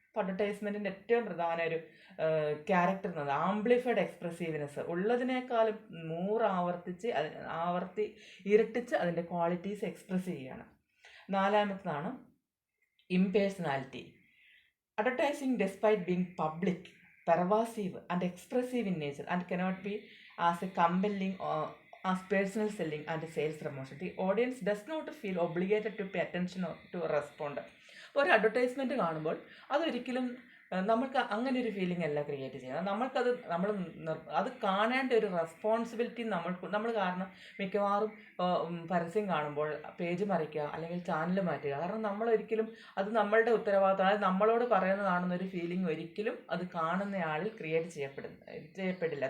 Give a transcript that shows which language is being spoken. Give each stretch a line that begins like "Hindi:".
Malayalam: അപ്പോൾ അഡ്വർടൈസ്മെൻറ്റിൻ്റെ ഏറ്റവും പ്രധാന ഒരു ക്യാരക്ടർ എന്നത് ആംപ്ലിഫൈഡ് എക്സ്പ്രസീവ്നെസ്, ഉള്ളതിനേക്കാളും 100 ആവർത്തി ഇരട്ടിച്ച് അതിൻ്റെ ക്വാളിറ്റീസ് എക്സ്പ്രസ് ചെയ്യുകയാണ്. 4-ാമത്തേതാണ് impersonality.
English: Advertising, despite being public, pervasive, and expressive in nature, and cannot be as a compelling or as personal selling and sales promotion, the audience does not feel obligated to pay attention or to respond.
Malayalam: അപ്പോൾ ഒരു advertisement കാണുമ്പോൾ അതൊരിക്കലും നമുക്ക് അങ്ങനെ ഒരു feeling അല്ല create ചെയ്യുന്നത്. നമ്മൾക്കത് അത് കാണേണ്ട ഒരു റെസ്പോൺസിബിലിറ്റി നമ്മൾ കാരണം മിക്കവാറും പരസ്യം കാണുമ്പോൾ പേജ് മറിക്കുക അല്ലെങ്കിൽ ചാനൽ മാറ്റുക. കാരണം നമ്മളൊരിക്കലും അത് നമ്മളുടെ ഉത്തരവാദിത്തം, അതായത് നമ്മളോട് പറയുന്നതാണെന്നൊരു ഫീലിംഗ് ഒരിക്കലും അത് കാണുന്നയാളിൽ ക്രിയേറ്റ് ചെയ്യപ്പെടില്ല.